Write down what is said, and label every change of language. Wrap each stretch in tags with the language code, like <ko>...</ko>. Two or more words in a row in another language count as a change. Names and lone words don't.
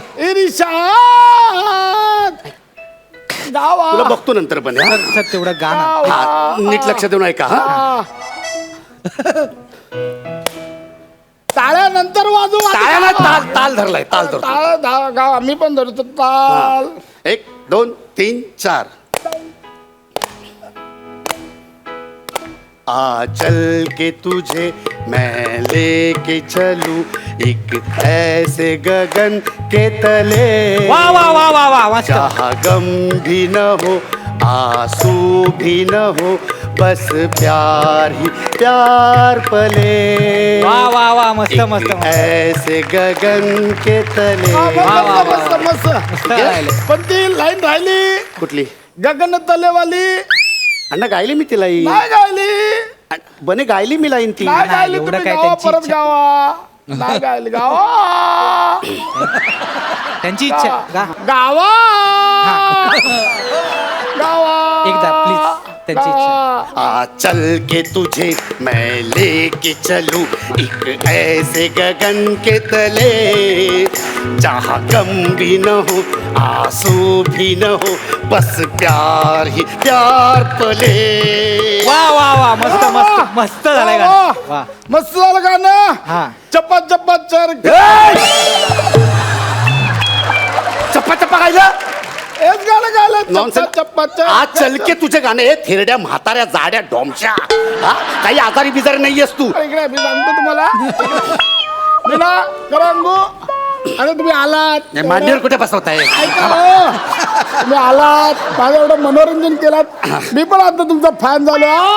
<mr>इरिशाद गावा. तुला बघतो नंतर पण हा. सर तेवढं गाणं. हा नीट लक्ष देऊन ऐका. हा टाळ्या नंतर वाजू. टाळ्याला ताल धरलाय ताल धरतो. टाळ गाव मी पण धरतो ताल. 1 2 3 4.</mr> <hi>आ चल के तुझे मैं लेके चलूं एक ऐसे गगन के तले.</hi> <mr>वा वा वा वा वा मस्त.</mr> <hi>जहाँ गम भी न हो आंसू भी न हो बस प्यार ही प्यार पले.</hi> <mr>वा वा वा मस्त एक मस्त मस्त.</mr> <hi>ऐसे गगन के तले.</hi> <mr>मस्त मस्त मस्त राहिले. पण ती लाईन राहिली कुठली? गगन तलेवाली. अण्णा गायली मी तिला ही. नाही गायली. बने गायली मी लाईन ती. नाही गायली. एवढं तुम्ही काय गावा त्यांची परत इच्छा. गावा. नाही गायली गावा. त्यांची इच्छा गा. गावा गावा. एकदा प्लीज त्यांची इच्छा.</mr> <hi>आ चल के तुझे मैं लेके चलूं एक ऐसे गगन के तले जहाँ गम भी न हो आंसू भी न हो बस प्यार ही प्यार पले.</hi> <mr>वा वा वा मस्त मस्त मस्त झालंय गाणं. वा मस्त झालं गाणं. हा.</mr> <hi>चप्पा चप्पा चर.</hi> <mr>चप्पा चप्पा गायलं. हेच गाणं गायलं. चप्पा Nonsense.</mr> <hi>चप्पा चर. आज चलके तुझे</hi> <mr>गाणे हे थेरड्या म्हाताऱ्या जाड्या डोमच्या. हा? काही आजारी बिजारी नाहीयेस तू. इकडे मी सांगतो तुम्हाला. मीना करंगू अरे तुम्ही आलात मांडीवर कुठे बसवताय? ऐका हो. तुम्ही आलात माझं एवढं मनोरंजन केलात मी पण आता तुमचा फॅन झालो हा.</mr>